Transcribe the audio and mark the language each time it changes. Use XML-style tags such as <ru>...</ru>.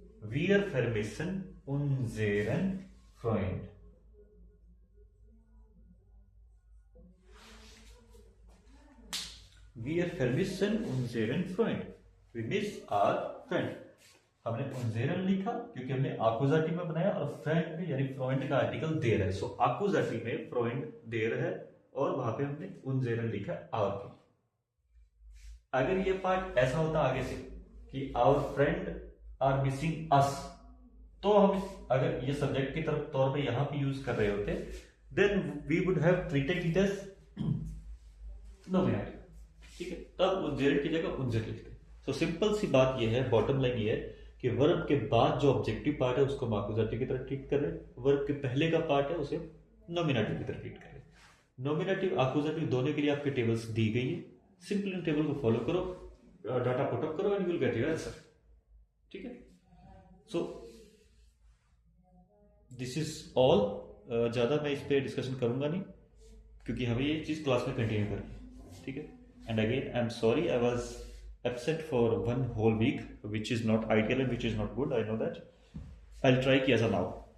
<de>Wir vermissen unseren Freund. Wir vermissen unseren Freund.</de> <en>We miss our friend.</en> <hi>हमने उनजेरन लिखा क्योंकि हमने आकुजाटिव में बनाया और फ्रेंड में यानी फ्रॉइंड का आर्टिकल देर है. सो आकुजाटिव में फ्रॉइंड देर है और वहां पे हमने उनजेरन लिखा आवर के. अगर ये पार्ट ऐसा होता आगे से कि आवर फ्रेंड आर मिसिंग अस, तो हम अगर ये सब्जेक्ट की तरफ तौर पे यहां पे यूज कर रहे होते then we would have treated it as nominative. ठीक है. तब उनजेरन की जगह उनजेर लिखते. सो सिंपल सी बात ये है, बॉटम लाइन ये है कि वर्ब के बाद जो ऑब्जेक्टिव पार्ट है उसको हम आकुजाटिव की तरह ट्रीट कर रहे हैं. वर्ब के पहले का पार्ट है उसे नॉमिनेटिव की तरह ट्रीट कर रहे हैं. नॉमिनेटिव आकुजाटिव दोनों के लिए आपकी टेबल्स दी गई है. सिंपल इन टेबल को फॉलो करो, डाटा पुटअप करो and you will get your answer. ठीक है. So this is all. ज्यादा मैं इस पे डिस्कशन करूंगा नहीं क्योंकि हमें ये चीज क्लास में कंटिन्यू करनी है. ठीक है.</hi> <en>And again I am sorry I was absent for 1 whole week which is not ideal and which is not good. I know that. I'll try</en> <hi>कि ऐसा ना हो.</hi>